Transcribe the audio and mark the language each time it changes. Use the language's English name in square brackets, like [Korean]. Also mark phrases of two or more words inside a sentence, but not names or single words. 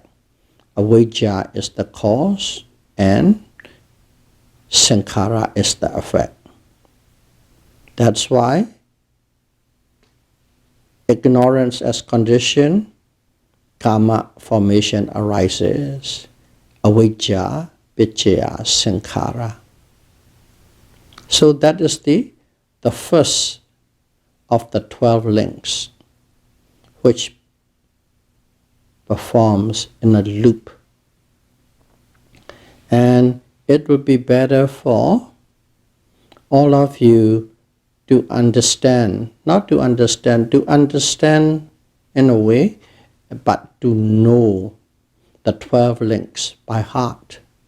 [English] Avijja is the cause and sankhara is the effect. That's why ignorance as condition, kamma formation arises. [Pali] Avijja, vichaya, sankhara. [English] So that is the first of the 12 links, which performs in a loop. And it would be better for all of you to understand, not to understand, to understand in a way, but to know the 12 links by heart.